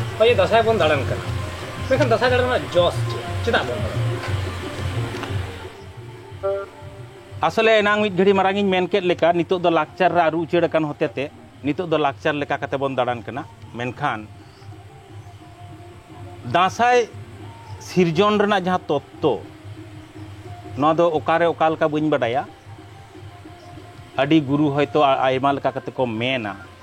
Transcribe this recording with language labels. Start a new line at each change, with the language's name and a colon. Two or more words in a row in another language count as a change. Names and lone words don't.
Santali: ᱱᱚᱜᱼᱚᱭ ᱫᱟᱸᱥᱟᱭ ᱵᱚᱱ ᱫᱟᱬᱟᱱ ᱠᱟᱱᱟ ᱢᱮᱱᱠᱷᱟन ᱫᱟᱸᱥᱟᱭ ᱫᱟᱬᱟᱱ ᱨᱮᱱᱟᱜ ᱡᱚᱥ ᱪᱮᱫᱟᱜ ᱵᱚᱱ ᱫᱟᱬᱟᱱᱟ? আসলে এনাং মিট ঘড়ি মারাঙ্গিñ মেন কেদ লেকা নিতোগ ᱫᱚ ᱞᱟᱠᱪᱟᱨ ᱨᱮ ᱟᱹᱨᱩ ᱩᱪᱟᱹᱲ ᱟᱠᱟᱱ ᱦᱚᱛᱮᱛᱮ নিতোগ ᱫᱚ ᱞᱟᱠᱪᱟর ᱞᱮᱠᱟ ᱠᱟᱛᱮ ᱵᱚᱱ ᱫᱟᱬᱟᱱ ᱠᱟᱱᱟ ᱢᱮᱱᱠᱷᱟᱱ ᱫᱟᱸᱥᱟᱭ ᱥᱤᱨᱡᱚᱱ ᱨᱮᱱᱟᱜ ᱡᱟᱦᱟᱸ ᱛᱚᱛᱛᱚ ᱱᱚᱣᱟ ᱫᱚ ᱚᱠᱟᱨᱮ ᱚᱠᱟ ᱞᱮᱠᱟ ᱵᱟᱹᱧ ᱵᱟᱰᱟᱭᱟ ᱟᱹᱰᱤ ᱜᱩᱨᱩ ᱦᱚᱭᱛᱳ ᱟᱭᱢᱟ ᱞᱮᱠᱟ ᱠᱟᱛᱮ ᱠᱚ ᱢᱮᱱᱟ